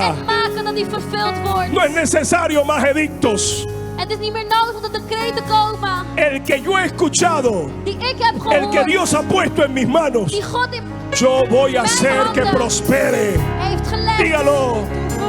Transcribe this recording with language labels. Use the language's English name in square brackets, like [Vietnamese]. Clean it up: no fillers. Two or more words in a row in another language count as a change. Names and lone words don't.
[Dutch] En maken dat die vervuld wordt. [Spanish] No es necesario más edictos. [Dutch] Het is niet meer nodig dat er decreten komen. [Spanish] El que yo he escuchado, [Dutch] Die ik heb [Spanish] el [Dutch] gehoord. [Spanish] que Dios ha puesto en mis manos, [Dutch] Die God in [Spanish] yo voy a [Dutch] mijn [Spanish] hacer que [Dutch] handen [Spanish] prospere. [Dutch] heeft gelegd. [Spanish] Dígalo.